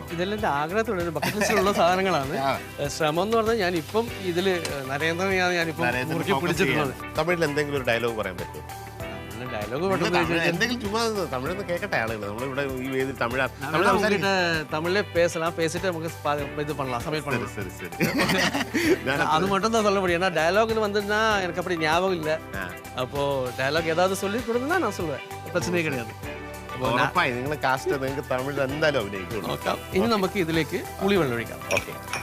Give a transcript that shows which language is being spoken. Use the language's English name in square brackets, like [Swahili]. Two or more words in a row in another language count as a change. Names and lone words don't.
[Malayalam] ഇതെല്ലാം ആഗ്രഹത്തിലുള്ള [English] bucket list-ilulla [Malayalam] സാധനങ്ങളാണ്. ശ്രമം എന്ന് പറഞ്ഞാൽ ഞാനിപ്പം ഇതില് നരേന്ദ്രനെയാണ് ഞാനിപ്പം പിടിച്ചിട്ടുള്ളത്. തമിഴിൽ എന്തെങ്കിലും ഒരു ഡയലോഗ് പറയാൻ പറ്റുമോ? ഡയലോഗ് എന്തെങ്കിലും ചുമ്മാ തമിഴൊന്ന് കേൾക്കട്ടെ ആളുകൾ. നമ്മളിവിടെ ഈ വേദിയിൽ [Tamil] തമിഴിലെ பேசலாம், பேசிட்டு நமக்கு இது பண்ணலாம், சமையல் பண்ணலாம். சரி சரி, அது மட்டும் தான் சொல்ல முடியும். ஏன்னா டயலாக்னு வந்துன்னா எனக்கு அப்படி ஞாபகம் இல்லை. அப்போ டயலாக் ஏதாவது சொல்லி கொடுங்கன்னா நான் சொல்லுவேன், பிரச்சனையே கிடையாது. [Malayalam] ഉറപ്പായി നിങ്ങൾ കാസ്റ്റ് നിങ്ങൾക്ക് തമിഴിൽ എന്തായാലും അഭിനയിക്കും. നോക്കാം. ഇനി നമുക്ക് ഇതിലേക്ക് പുളിവെള്ളം ഒഴിക്കാം. ഓക്കെ,